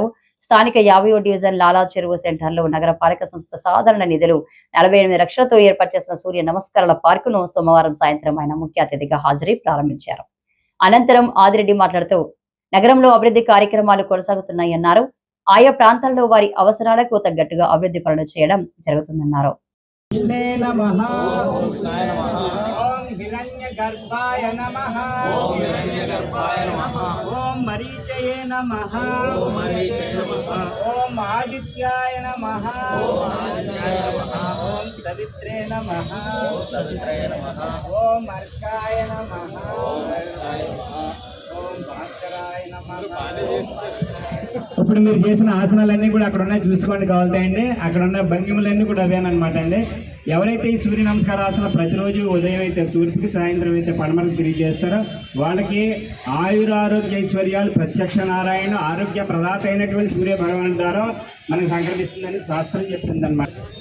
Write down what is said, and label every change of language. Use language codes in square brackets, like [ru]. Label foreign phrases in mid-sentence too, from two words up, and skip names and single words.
[te] స్థానిక 50వ డివిజన్ లాలా చెరువు సెంటర్లో నగరపాలక సంస్థ సాధారణ నిధులు 48 లక్షలతో ఏర్పాటు చేసిన సూర్య నమస్కారాల పార్కును సోమవారం సాయంత్రం ఆయన ముఖ్య అతిథిగా హాజరై ప్రారంభించారు. అనంతరం ఆదిరెడ్డి మాట్లాడుతూ, నగరంలో అభివృద్ధి కార్యక్రమాలు కొనసాగుతున్నాయన్నారు. ఆయా ప్రాంతాల్లో వారి అవసరాలకు తగ్గట్టుగా అభివృద్ధి పనులు చేయడం జరుగుతుందన్నారు. [sa] हिरण्यगर्भाय नमः। ओम हिरण्यगर्भाय नमः। ओम मरीचये नमः। ओम मरीचये नमः। ओम आदित्याय नमः। ओम आदित्याय नमः। ओम सवित्रे नमः। ओम सवित्रे नमः। ओम अर्काय नमः। ओम अर्काय नमः। ओम भास्कराय नमः। [te] ఇప్పుడు మీరు చేసిన ఆసనాలన్నీ కూడా అక్కడ ఉన్నాయి, చూసుకోండి కావాలండి. అక్కడ ఉన్న భంగిమలన్నీ కూడా అవేనమాట అండి. ఎవరైతే ఈ సూర్య నమస్కార ఆసనం ప్రతిరోజు ఉదయం అయితే తూర్పుకి, సాయంత్రం అయితే పడమరకు తిరిగి చేస్తారో వాళ్ళకి ఆయురారోగ్య ఐశ్వర్యాలు ప్రత్యక్ష నారాయణ ఆరోగ్య ప్రదాత అయినటువంటి సూర్య భగవాన్ ద్వారా మనకు సంక్రమిస్తుందని శాస్త్రం చెప్తుందన్నమాట.